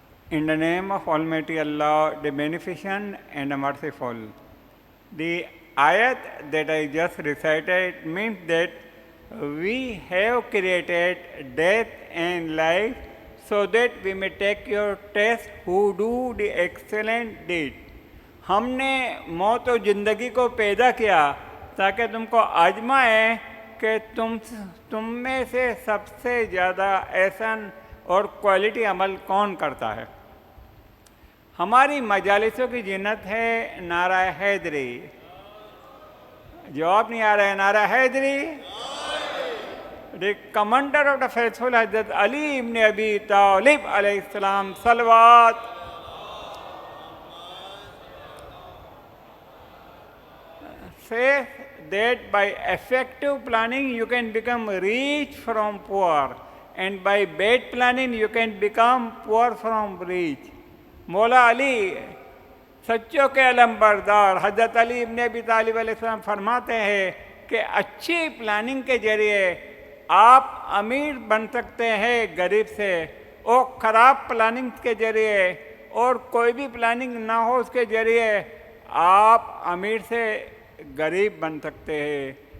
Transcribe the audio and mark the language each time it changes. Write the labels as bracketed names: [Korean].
[English] In the name of Almighty Allah, the Beneficent and the Merciful. The ayat that I just recited means that we have created death and life so that we may take your test who do the excellent deed. [Hindi] हमने मौत और ज़िंदगी को पैदा किया ताकि तुमको आजमाए कि तुम में से सबसे ज़्यादा एहसान और क्वालिटी अमल कौन करता है। हमारी मजालिसों की जिन्नत है नारा हैदरी। जवाब नहीं आ रहा है। नारा Hydari. [English] The commander of the faithful Hazrat Ali ibn Abi Talib alayhi salam. Salawat. Says that by effective planning you can become rich from poor, and by bad planning you can become poor from rich. [Hindi] मौला अली सच्चों के अलमबरदार हज़रत अली इब्न अबी तालिब अलैहिस्सलाम फरमाते हैं कि अच्छी planning के ज़रिए आप अमीर बन सकते हैं गरीब से, और ख़राब प्लानिंग के ज़रिए और कोई भी प्लानिंग ना हो उसके ज़रिए आप अमीर से गरीब बन सकते हैं।